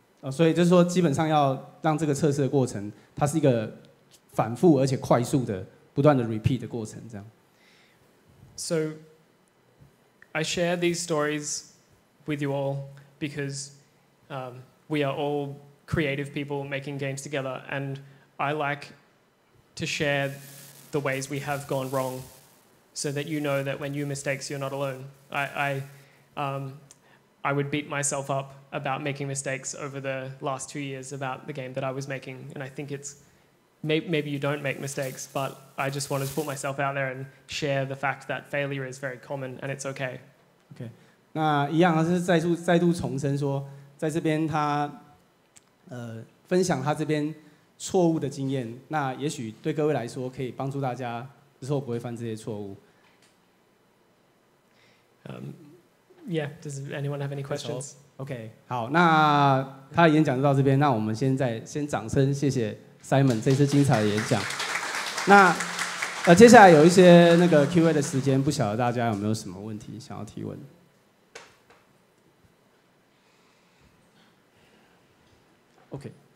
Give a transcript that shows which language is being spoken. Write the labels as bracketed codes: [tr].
[zh] 所以就是说，基本上要让这个测试的过程，它是一个反复而且快速的、不断的 repeat 的过程，这样。 [en] So, I share these stories with you all because we are all creative people making games together, and I like to share the ways we have gone wrong, so that you know that when you mistakes, you're not alone. I I would beat myself up about making mistakes over the last 2 years about the game that I was making. And I think it's, maybe you don't make mistakes, but I just wanted to put myself out there and share the fact that failure is very common and it's okay. [zh] OK， 那一样啊，是再度重申说，在这边他分享他这边错误的经验，那也许对各位来说可以帮助大家之后不会犯这些错误。 [en] Yeah, does anyone have any questions? [zh] OK， 好，那他的演讲就到这边，那我们先掌声谢谢 Simon 这次精彩的演讲。那接下来有一些那个 Q&A 的时间，不晓得大家有没有什么问题想要提问 ？OK。